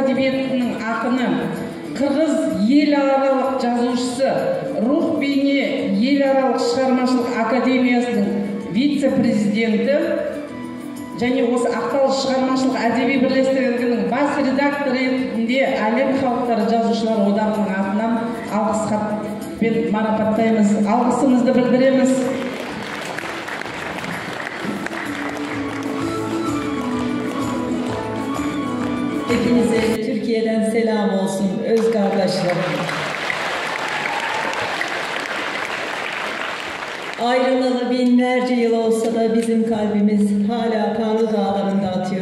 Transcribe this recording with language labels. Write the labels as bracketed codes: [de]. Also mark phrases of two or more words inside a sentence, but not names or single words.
[kk] әдебиетінің ақыны, Қырғыз ел аралық жазушысы, Рух бейне ел аралық шығармашылық академиясының вице-президенті және осы Ақтал шығармашылық әдеби бірлестігінің бас редакторы ретінде әлем халықтары жазушылар одағының атынан алғыс хатпен марапаттаймыз. Алғысымызды білдіреміз. [tr] Hepinize Türkiye'den selam olsun öz kardeşlerim. Ayrılalı binlerce yıl olsa da bizim kalbimiz hala Kanlı Dağları'nda atıyor.